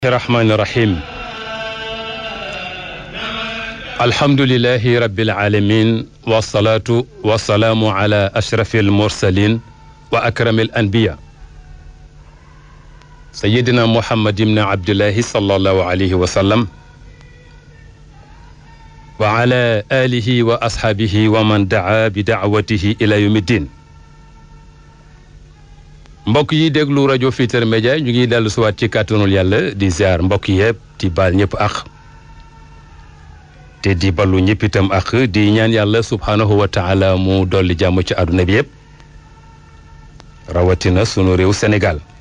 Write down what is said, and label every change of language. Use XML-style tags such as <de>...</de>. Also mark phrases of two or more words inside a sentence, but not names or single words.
<ar>الرحمن الرحيم الحمد لله رب العالمين والصلاة والسلام على أشرف المرسلين وأكرم الأنبياء سيدنا محمد بن عبد الله صلى الله عليه وسلم وعلى آله وأصحابه ومن دعا بدعوته إلى يوم الدين</ar> <wo>mbokk yi déglu rajo Futurs Médias ñu ngi dellu siwaat ci kàttanul yàlla di ziar mbokk yëpp di baal ñëpp ak te di ballu ñëpp itam ak di ñaan yàlla</wo> <ar>سبحانه وتعالى</ar> <wo>mu dolli jàmm ci àdduna bi yëpp rawatina sunu réew Sénégal</wo>